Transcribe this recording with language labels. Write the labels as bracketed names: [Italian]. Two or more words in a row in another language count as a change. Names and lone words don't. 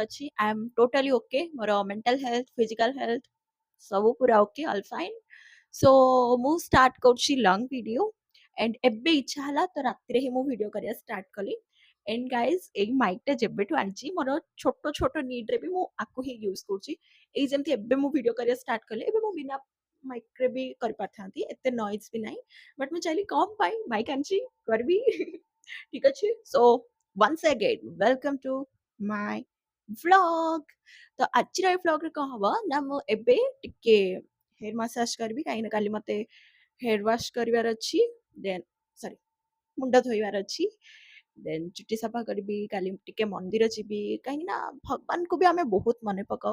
[Odia] ଅଛି [English] I am totally okay [Odia] ମୋର [English] mental health physical health [Odia] ସବୁ ପୁରା [English] okay all fine so [Odia] ମୁଁ ଷ୍ଟାର୍ଟ କରୁଛି [English] long video and [Odia] ଏବେ ଇଚ୍ଛା ହେଲା ତ ରାତିରେ ହିଁ ମୁଁ ଭିଡ଼ିଓ କରିବା ଷ୍ଟାର୍ଟ କଲି [English] and guys [Odia] ଏଇ ମାଇକ୍ଟା ଯେବେଠୁ ଆଣିଛି ମୋର ଛୋଟ ଛୋଟ ନିଡ୍ରେ ବି ମୁଁ ଆକୁ ହିଁ ୟୁଜ୍ କରୁଛି ଏଇ ଯେମିତି ଏବେ ମୁଁ ଭିଡ଼ିଓ କରିବା ଷ୍ଟାର୍ଟ କଲି ଏବେ ମୁଁ ବିନା ମାଇକ୍ରେ ବି କରିପାରିଥାନ୍ତି ଏତେ ନଏଜ୍ ବି ନାହିଁ ବଟ୍ ମୁଁ ଚାହିଁଲି କମ୍ ପାଇଁ ମାଇକ୍ ଆଣିଛି କରିବି ଠିକ୍ ଅଛି [English] so once again welcome to my vlog [Odia] ତ ଆଜିର ଏ vlogରେ କଣ ହବ ନା ମୁଁ ଏବେ ଟିକେ [English] hair massage [Odia] କରିବି କାହିଁକିନା କାଲି ମତେ [English] hair wash [Odia] କରିବାର ଅଛି [English] then sorry [Odia] ମୁଣ୍ଡ ଧୋଇବାର ଅଛି ଦେନ୍ ଚୁଟି ସଫା କରିବି କାଲି ଟିକେ ମନ୍ଦିର ଯିବି କାହିଁକି ନା ଭଗବାନଙ୍କୁ ବି ଆମେ ବହୁତ ମନେ ପକାଉ